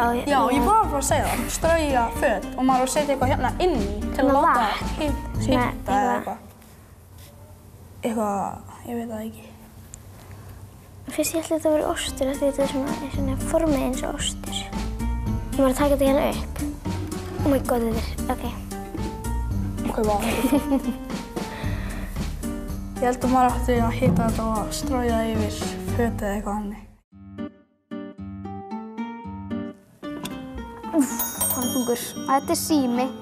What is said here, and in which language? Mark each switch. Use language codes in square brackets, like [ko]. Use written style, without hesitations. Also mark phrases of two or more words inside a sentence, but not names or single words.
[is] Já, ég var bara að segja það. Strauja föt og maður setja eitthvað hérna inn í til að láta hitta eða eitthvað. Eitthvað, ég veit það ekki. Fyrst ég ætla að þetta að vera ostur af því þetta er svona formið eins og ostur. Ég var að taka þetta hérna upp. [en] Oh my god, [is] þetta er, ok. Ok, vá. Ég held að maður ætti að hita þetta og strauja það yfir föt eða eitthvað hannig. Hann er þungur. Þetta er sími.